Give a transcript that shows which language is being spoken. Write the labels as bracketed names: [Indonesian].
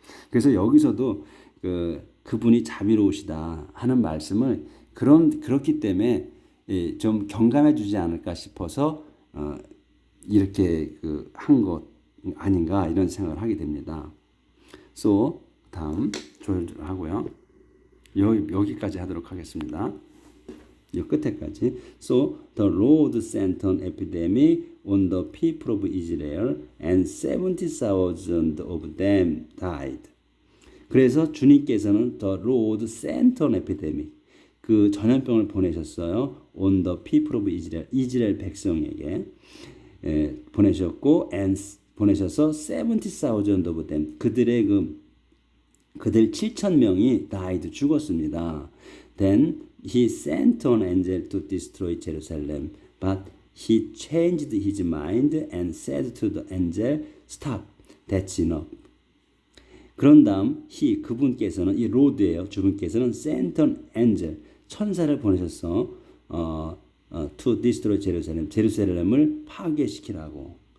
[Korean] 그래서 여기서도 그분이 자비로우시다 하는 말씀을 그렇기 때문에 좀 경감해 주지 않을까 싶어서 이렇게 한 것 아닌가 이런 생각을 하게 됩니다. 다음 조율하고요. 여기까지 하도록 하겠습니다. 이 끝에까지. [English] So the Lord sent an epidemic on the people of Israel, and 70,000 of them died. [Korean] 그래서 주님께서는 [English] the Lord sent an epidemic, [Korean] 그 전염병을 보내셨어요. [English] on the people of Israel, [Korean] 이스라엘 백성에게 보내셨고, [English] and [Korean] 보내셔서 [English] 70,000 of them, [Korean] 그들 7,000명이 [English] died, [Korean] 죽었습니다. [English] Then he sent an angel to destroy Jerusalem, but he changed his mind and said to the angel, stop, that's enough. [Korean] 그런 다음 그분께서는, 이 로드예요. 주분께서는 [English] sent an angel, [Korean] 천사를 보내셨어. [English] to destroy Jerusalem, [Korean] 제루살렘을 파괴시키라고.